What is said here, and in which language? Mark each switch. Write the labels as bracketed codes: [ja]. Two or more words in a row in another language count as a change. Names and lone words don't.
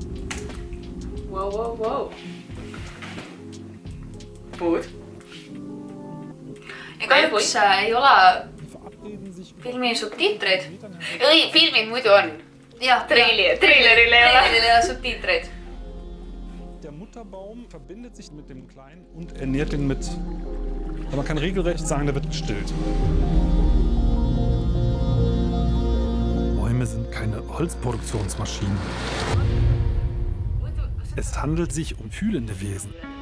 [et] Wow. Puud. Ja kahjuks ei ole filmi subtiitreid. Ei, filmid muidu on. Traileril ei ole subtiitreid. [de] Der Mutterbaum verbindet sich mit dem Kleinen und ernährt ihn mit. Man kann regelrecht sagen, der wird gestillt. Bäume sind keine Holzproduktionsmaschinen. Es handelt sich um fühlende Wesen.